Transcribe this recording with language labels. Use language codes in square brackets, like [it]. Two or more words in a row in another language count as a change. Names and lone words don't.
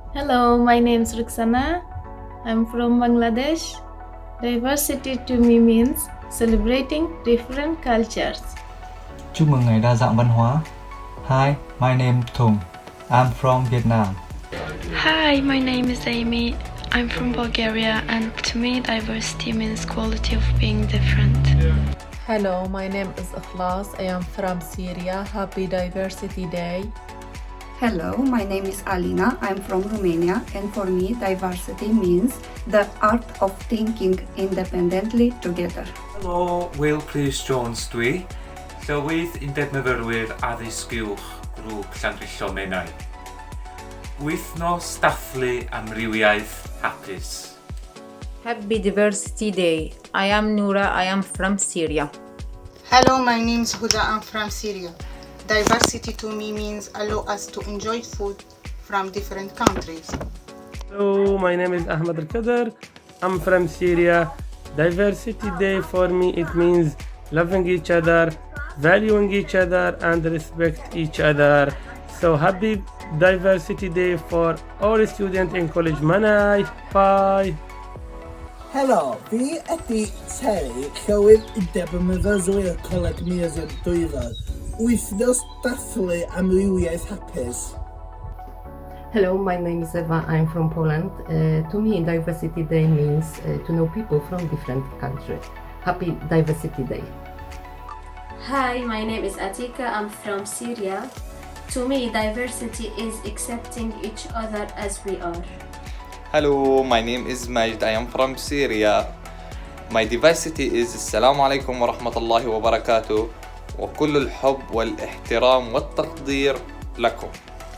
[en] Hello, my name is Ruxana. I'm from Bangladesh. Diversity to me means celebrating different cultures. [vi] Chúc mừng ngày đa dạng văn hóa. [en] Hi, my name is Thung. I'm from Vietnam. Hi, my name is Amy. I'm from Bulgaria, and to me, diversity means quality of being different. Hello, my name is Ikhlas. I am from Syria. Happy Diversity Day. Hello, my name is Alina. I'm from Romania, and for me, diversity means the art of thinking independently together. [cy] Helo, Will Chris Jones dwi. Llywydd undeb myfyrwyr addysg uwch grŵp Llanrillon Menai. Wythnos dathlu amrywiaeth hapus. [en] Happy Diversity Day. I am Noura. I am from Syria. Hello, my name is Huda. I'm from Syria. Diversity to me means allow us to enjoy food from different countries. Hello, my name is Ahmed Al-Qadr. I'm from Syria. Diversity Day for me, it means loving each other, valuing each other, and respect each other. So happy Diversity Day for all students in College Menai. Bye. [cy] Helo, fi ydi Terry, Llywydd Undeb y Myfyrwyr Coleg Museum Dwyfar. Wythnos dathlu amrywiaeth hapus. [en] Hello, my name is Eva. I'm from Poland. To me, Diversity Day means to know people from different countries. Happy Diversity Day. Hi, my name is Atika. I'm from Syria. To me, diversity is accepting each other as we are. Hello, my name is Majd. I am from Syria. My diversity is [ar] السلام عليكم ورحمة الله وبركاته. وكل الحب والاحترام والتقدير لكم.